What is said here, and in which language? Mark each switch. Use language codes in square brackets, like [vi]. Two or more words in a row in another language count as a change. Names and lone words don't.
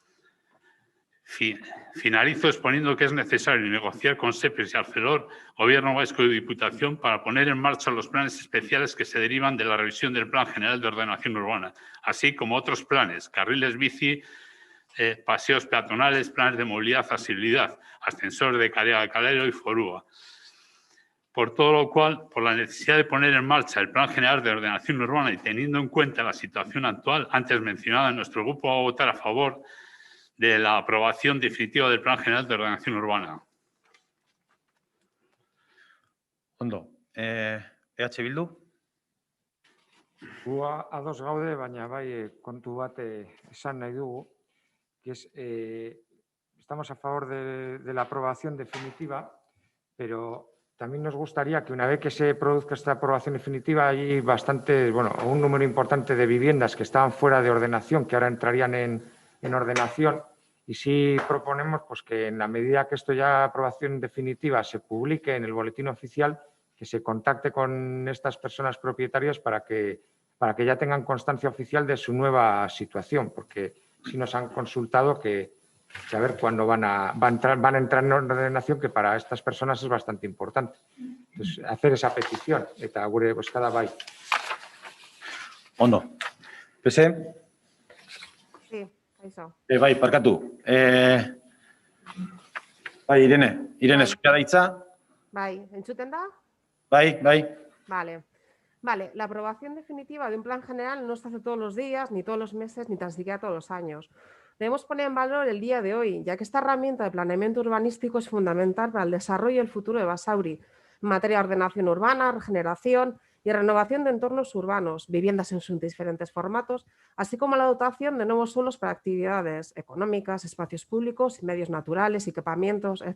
[es] Finalizo exponiendo que es necesario negociar con SEPES y Arcelor, Gobierno vasco y Diputación, para poner en marcha los planes especiales que se derivan de la revisión del Plan General de Ordenación Urbana, así como otros planes, carriles bici, paseos peatonales, planes de movilidad, accesibilidad, ascensor de Calero y Forúa. Por todo lo cual, por la necesidad de poner en marcha el Plan General de Ordenación Urbana y teniendo en cuenta la situación actual antes mencionada, nuestro grupo va a votar a favor de la aprobación definitiva del Plan General de Ordenación Urbana. [eu] Ondo. EH Bildu. Gu ados gaude, baina bai kontu bat esan nahi dugu, [es] que es, estamos a favor de la aprobación definitiva, pero también nos gustaría que una vez que se produzca esta aprobación definitiva hay un número importante de viviendas que estaban fuera de ordenación, que ahora entrarían en ordenación, y sí proponemos pues, que en la medida que esto ya aprobación definitiva se publique en el boletín oficial, que se contacte con estas personas propietarias para que ya tengan constancia oficial de su nueva situación, porque sí nos han consultado que a ver cuándo van a entrar en ordenación, que para estas personas es bastante importante. Entonces, hacer esa petición, [eu] eta gure bozkada bai. Ondo. PSE. [es] Sí, eso. [eu] Bai, parkatu. Bai, Irene, zurea da hitza. Bai, entzuten da? Bai. [es] Vale, la aprobación definitiva de un plan general no se hace todos los días, ni todos los meses, ni tan siquiera todos los años. Debemos poner en valor el día de hoy, ya que esta herramienta de planeamiento urbanístico es fundamental para el desarrollo y el futuro de Basauri, en materia de ordenación urbana, regeneración y renovación de entornos urbanos, viviendas en sus diferentes formatos, así como la dotación de nuevos suelos para actividades económicas, espacios públicos, medios naturales, equipamientos, etc.